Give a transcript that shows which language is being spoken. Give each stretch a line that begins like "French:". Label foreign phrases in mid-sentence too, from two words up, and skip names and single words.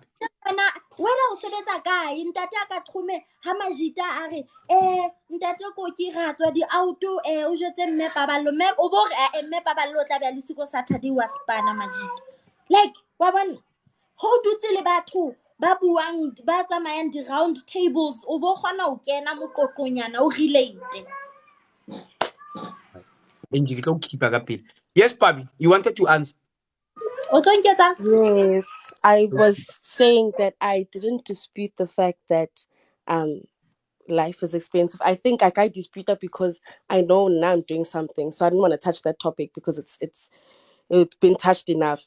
Southern Sotho: Wena o sebetsa kae ntate a ka qhome ha majita a re ntate ko ke ratswa di auto o jetse mme paballo mme o bo re mme paballo o tla ba le siko Saturday wa spana majita, like wa bona ho dutse le batho ba buang ba tsamayang di
English: round tables
Southern Sotho: o bo kgona ho kena moqoqonyana o relate.
English: Yes Pabi, you wanted to answer. Yes, I was saying that I didn't dispute the fact that life is expensive. I think I can't dispute that because I know now I'm doing something, so I didn't want to touch that topic because it's been touched enough.